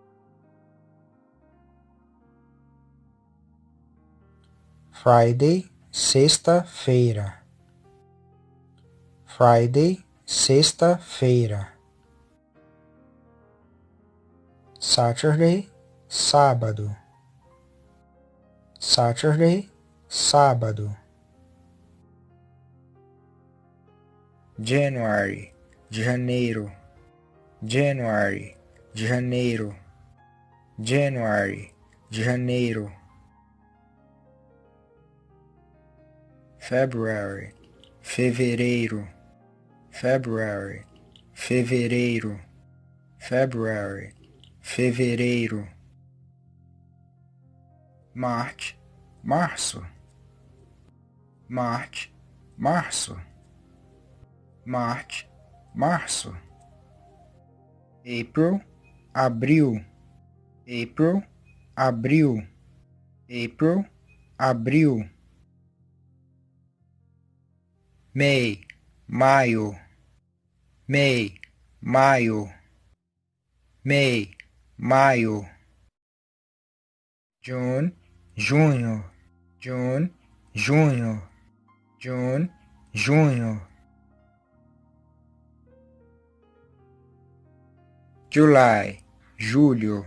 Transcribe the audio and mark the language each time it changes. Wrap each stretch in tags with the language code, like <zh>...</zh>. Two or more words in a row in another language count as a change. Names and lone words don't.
<en>Friday, sexta-feira. Friday, sexta-feira. Saturday, sábado. Saturday, sábado. January, janeiro. January, janeiro. January, janeiro. February, fevereiro. February, fevereiro. February, fevereiro. March, março. March, março. March, março. April, abril. April, abril. April, abril. May, maio. May, maio. May, maio. June, junho. June, junho. June, junho. July, julho.</en>